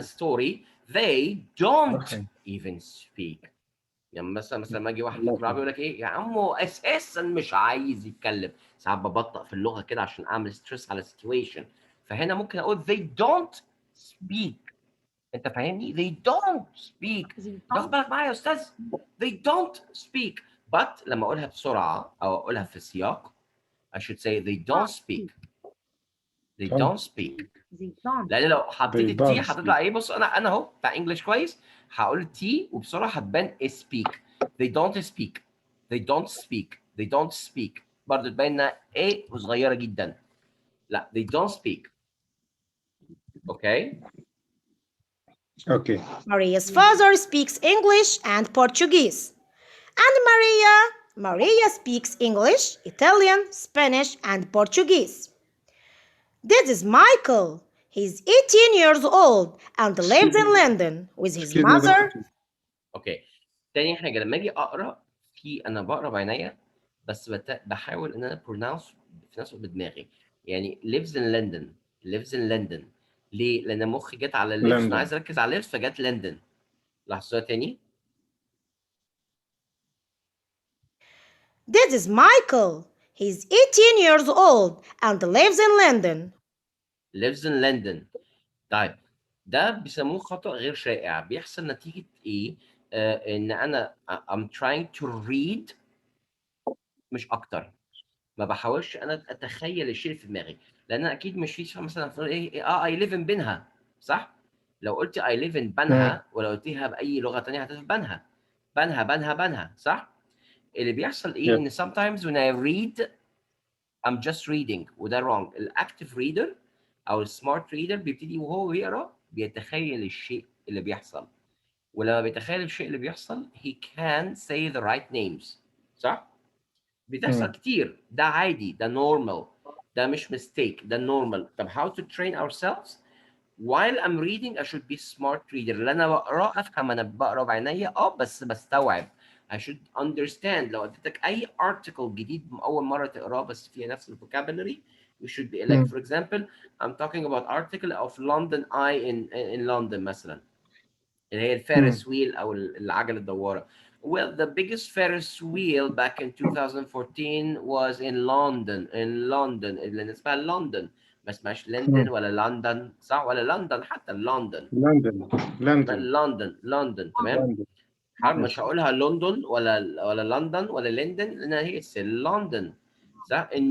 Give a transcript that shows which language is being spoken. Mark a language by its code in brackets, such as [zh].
[en] speak. story, they don't Okay. even speak. [ar] يعني مثلا لما اجي واحد الله في العربي يقول لك ايه يا عمو اساسا مش عايز يتكلم، ساعات ببطأ في اللغه كده عشان اعمل ستريس على السيتويشن، فهنا ممكن اقول [en] they don't speak. [ar] انت فاهمني؟ [en] they don't speak. They [ar] تاخد [en] don't [ar] بالك معايا يا استاذ؟ [en] they don't speak. but [ar] لما اقولها بسرعه او اقولها في سياق [en] I should say they don't speak. They don't speak. They don't. [ar] لان لو حطيت [en] They [ar] التي [en] don't [ar] هتطلع ايه؟ بص انا اهو بتاع انجلش كويس هقول التي وبسرعه هتبان speak. [en] They don't speak. They don't speak. They don't speak. [ar] برضه تبان انها ايه وصغيره جدا. [en] لا they don't speak. Okay. Okay. Maria's father speaks English and Portuguese. And Maria speaks English, Italian, Spanish, and Portuguese. This is Michael. He's 18 years old and lives in London with his Excuse me, mother. [ar] اوكي تاني حاجه لما اجي اقرا انا بقرا بعينيا بس بحاول ان انا pronounce في نفس الوقت بدماغي. [en] يعني lives in London. lives in London. [ar] ليه؟ لان مخي جت على lives [en] London. [ar] انا عايز اركز على lives فجت لندن. لاحظوها تاني؟ [en] This is Michael. He's 18 years old and lives in London. lives in London. [ar] طيب ده بيسموه خطأ غير شائع بيحصل نتيجة إيه؟ إن أنا [en] I'm trying to read [ar] مش أكتر. ما بحاولش أنا أتخيل الشيء اللي في دماغي، لأن أنا أكيد مش في مثلا في [en] I live in [ar] بنها صح؟ لو قلت I live in بنها ولو قلتيها بأي لغة تانية هتبقى بنها. بنها بنها بنها صح؟ اللي بيحصل إيه؟ [en] Yeah. إن sometimes when I read I'm just reading [ar] وده [en] wrong. [ar] الأكتف ريدر أو السمارت ريدر بيبتدي وهو بيقرا بيتخيل الشيء اللي بيحصل، ولما بيتخيل الشيء اللي بيحصل [en] he can say the right names [ar] صح؟ بتحصل كتير ده عادي ده normal ده مش mistake ده normal. طب [en] how to train ourselves while I'm reading I should be smart reader. [ar] اللي انا بقرا افهم انا بقرا بعينيا بس بستوعب. [en] I should understand. [ar] لو اديتك اي article جديد اول مره تقراه بس [en] فيها نفس vocabulary you should be like for example I'm talking about article of London Eye in London مثلا اللي هي الفيرس ويل او العجله الدواره. Well, the biggest Ferris wheel back in 2014 was in London. [ar] In London اللي اسمها لندن ما اسمهاش لندن ولا لندن صح ولا لندن حتى لندن. [en] London. London. [ar] لندن تمام. [en] London. [ar] حرب [en] Yes. [ar] مش هقولها لندن ولا لندن ولا لندن لان هي لندن صح.